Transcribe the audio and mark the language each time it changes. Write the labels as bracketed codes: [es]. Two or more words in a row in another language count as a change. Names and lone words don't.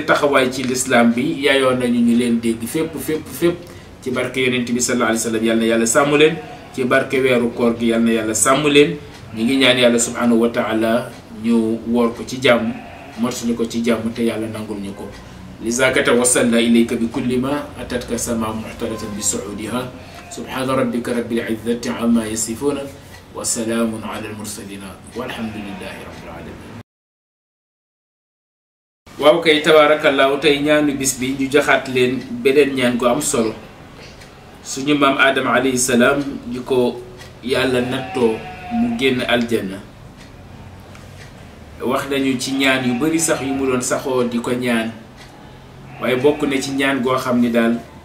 [wo] taxawaay ci l'islam bi yaayoon nañu ñu leen dégg fépp ci barke yonent bi [ar] صلى الله عليه وسلم [wo] yàlla na yàlla sàmm leen ci barke weeru koor gi yàlla na yàlla sàmm leen ñu ngi ñaan yàlla [ar] سبحانه وتعالى [wo] ñu woor ko ci jàmm mottali ko ci jàmm te yàlla nangul ñu ko [ar] لذاك توصلنا إليك بكل ما أتتك سماء محتلة بسعودها سبحان ربك رب العزة عما يصفون وسلام على المرسلين والحمد لله رب العالمين. [wo] waaw kay tabarakallahu tey ñaanu bis bi ñu joxaat leen beneen ñaan ko am solo suñu maam Adama [ar] عليه السلام [wo] di ko yàlla nattoo mu génn aljanna wax nañu ci ñaan yu bari sax yu mu doon saxoo di ko ñaan waaye bokk na ci ñaan goo xam ni daal